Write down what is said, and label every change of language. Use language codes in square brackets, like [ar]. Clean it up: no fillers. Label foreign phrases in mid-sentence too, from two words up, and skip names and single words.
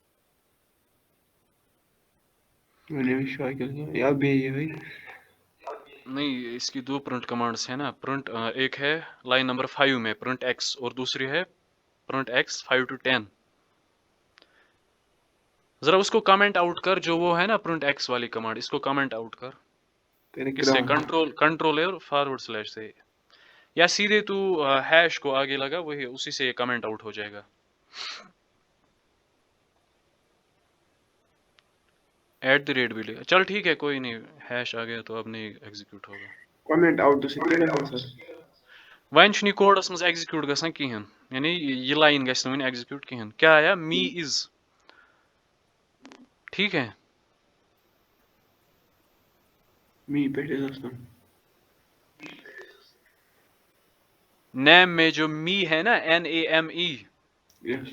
[en] My name is Shagir. Yeah, be here. [hi] नहीं, इसकी दो [en] print commands [hi] है ना। प्रिंट एक है [en] line number [hi] 5 में [en] print x [hi] और दूसरी है [en] print x 5 to 10. [hi] जरा उसको [en] comment out [hi] कर, जो वो है ना [en] print x [hi] वाली कमांड, इसको [en] comment out [hi] कर। किससे? पैराग्राफ कंट्रोल और [en] forward slash [hi] से, या सीधे तू हैश को आगे लगा, वही उसी से [en] comment out [hi] हो जाएगा। @ भी ले, चल ठीक है कोई नहीं, हैश आ गया तो अब नहीं एग्जीक्यूट होगा। [en] comment out [hi] से क्या गژھان सर? [ks] वन छु कोडस मज एग्जीक्यूट गसान कहें, यानी ये लाइन गस वन एग्जीक्यूट कहें। [hi] क्या आया? [en] me is, [hi] ठीक है। [ks] मी पे गژھان [hi] नेम में जो मी है ना, NAME, यस